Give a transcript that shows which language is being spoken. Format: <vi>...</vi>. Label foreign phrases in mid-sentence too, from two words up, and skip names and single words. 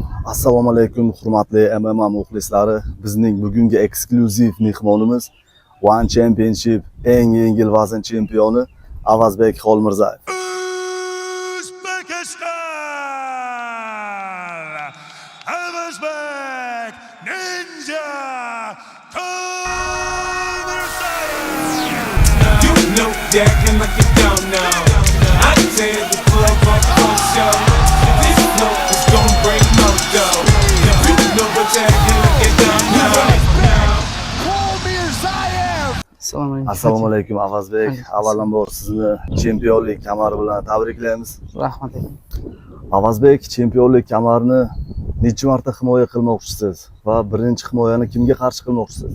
<uz>Assalomu alaykum hurmatli MMA muxlislari. Bizning bugungi eksklyuziv mehmonimiz One Championship eng yengil vazn chempioni Avazbek Xolmirzayev. Uzbekistan! Avazbek Ninja Xolmirzayev!</uz> <en>You know that and like you don't know. I tear the club up for show. This flow is gon' break mojo. You know what that and like you don't know.</en> <uz>Assalomu alaykum Avazbek. Avvalambor sizni chempionlik kamari bilan tabriklaymiz. Rahmat. Avazbek, chempionlik kamarini necha marta himoya qilmoqchisiz va birinchi himoyani kimga qarshi qilmoqchisiz?</uz>